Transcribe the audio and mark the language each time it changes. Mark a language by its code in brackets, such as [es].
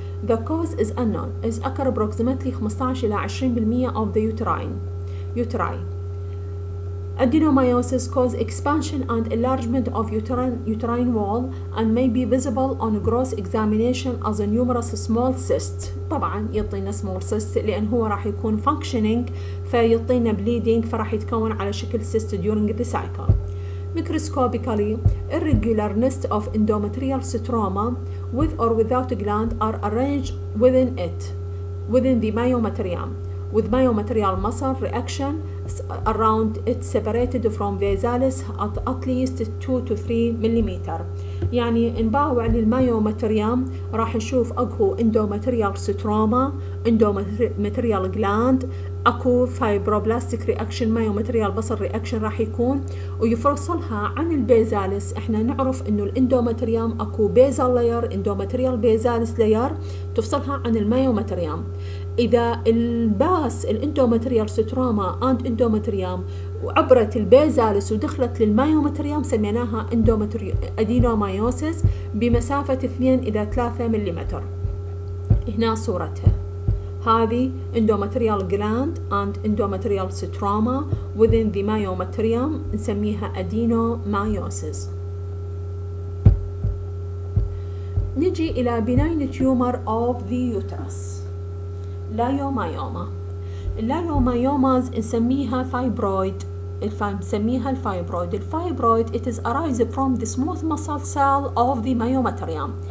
[en] The cause is unknown. Is occur approximately 15 [ar] إلى [en] 20% of the uteri. Adenomyosis cause expansion and enlargement of uterine wall and may be visible on gross examination as a numerous small cysts. [ar] طبعا يعطينا small cyst لأن هو راح يكون functioning فيعطينا bleeding فراح يتكون على شكل cyst [en] during the cycle. Microscopically, irregular nest of endometrial stroma with or without gland are arranged within the myometrium, with myometrial muscle reaction around it separated from vasalis at least 2 to 3 millimeter. [ar] يعني نباوع للمايومتريوم راح نشوف اكو [en] endometrial stroma, endometrial gland, [ar] اكو فايبروبلاستيك رياكشن مايومتريال بصل رياكشن راح يكون ويفصلها عن البيزالس. احنا نعرف انه الاندومتريوم اكو بيزال لاير اندومتريال بيزالس لاير تفصلها عن المايومتريوم. اذا الباس الاندومتريال ستروما اند اندومتريوم وعبرت البيزالس ودخلت للمايومتريوم سميناها ادينومايوسيس بمسافة 2 إلى 3 ملم. هنا صورتها. هذه [en] endometrial gland and endometrial stroma within the myometrium [ar] نسميها [en] adenomyosis. [ar] نجي إلى [en] benign tumor of the uterus. [ar] لايومايوما. اللايومايوماز نسميها fibroid. نسميها الفايبرويد. [en] الفايبرويد it is arise from the smooth muscle cell of the myometrium.